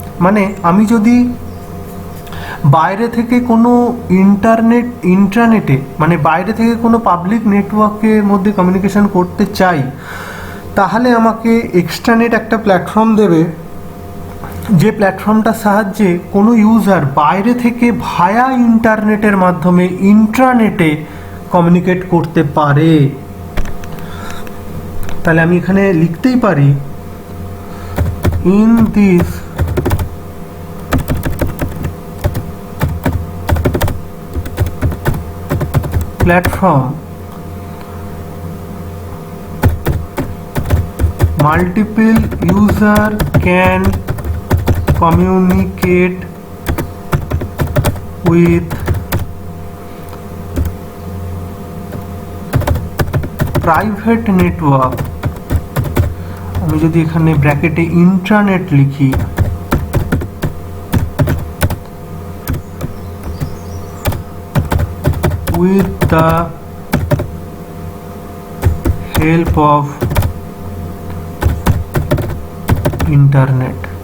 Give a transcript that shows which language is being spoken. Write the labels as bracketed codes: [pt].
[bn] মানে আমি যদি বাইরে থেকে কোনো ইন্ট্রানেটে মানে বাইরে থেকে কোনো পাবলিক নেটওয়ার্কের মধ্যে কমিউনিকেশন করতে চাই, তাহলে আমাকে এক্সট্রানেট একটা প্ল্যাটফর্ম দেবে, যে প্ল্যাটফর্মটার সাহায্যে কোনো ইউজার বাইরে থেকে ভায়া ইন্টারনেটের মাধ্যমে ইন্ট্রানেটে কমিউনিকেট করতে পারে। তাহলে আমি এখানে লিখতেই পারি, [en] In this platform multiple user can communicate with private network। [bn] আমি যদি এখানে ব্র্যাকেটে ইন্ট্রানেট লিখি, [en] with the help of internet।